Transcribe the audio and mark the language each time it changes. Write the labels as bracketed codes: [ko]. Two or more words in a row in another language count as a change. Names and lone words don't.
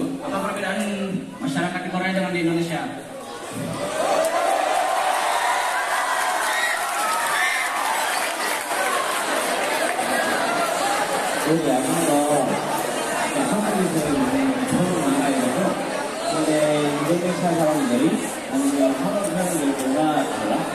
[id] Apa perbedaan masyarakat di Korea dengan di Indonesia? [ko] 여기 와서 한국에서 있는 처음 나라에서 근데 인도네시아 사람들이 아니면 한국 사람들보다 달라?